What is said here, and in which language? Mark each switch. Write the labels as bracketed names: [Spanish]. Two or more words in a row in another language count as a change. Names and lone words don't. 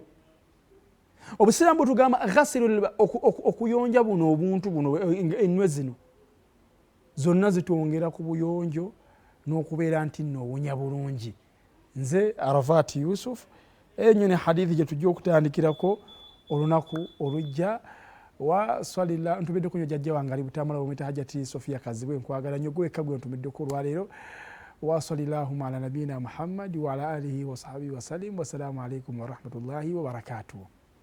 [Ganda] Obusiraamu butugamba ghasilu, okuyonja buno obuntu buno, ennwe zino zonna zitwongera ku buyonjo n'okubeera nti nno owunya bulungi. Nze Arafat Yusuf, enyo ne hadithi gye tujja okutandikirako olunaku olujja. Wa swalila ntumidde kunyo jajja wange ali Butambala Ometa Hajati Sofia Kazibwe, nkwagala nnyo gwe kagwe ntumiddeko olwaleero. [Arabic] وصلى الله على نبينا محمد وعلى آله وصحبه وسلم. والسلام عليكم ورحمة الله وبركاته.